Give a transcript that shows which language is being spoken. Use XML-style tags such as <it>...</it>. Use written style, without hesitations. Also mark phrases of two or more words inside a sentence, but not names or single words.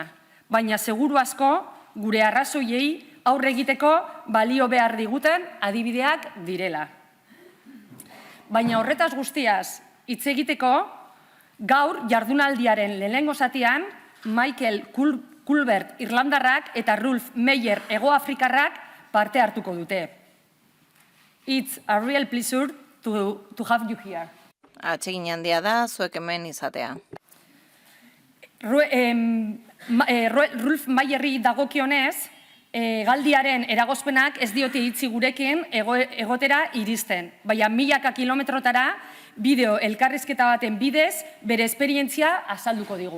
<eu>Baina seguru asko gure arrazoiei aurre egiteko balio behar diguten adibideak direla. Baina horretaz guztiaz hitz egiteko, gaur jardunaldiaren lehenengo zatian, Michael Culbert Irlandarrak eta Rolf Meyer Hegoafrikarrak parte hartuko dute.</eu> <en>It's a real pleasure to have you here.</en> <eu>Atsegin handia da, zuek hemen izatea. Rolf Meyerri dagokionez, galdiaren eragozpenak ez diote hitzi gurekin egotera iristen. Baina milaka kilometrotara bideo elkarrizketa baten bidez bere esperientzia azalduko digu.</eu>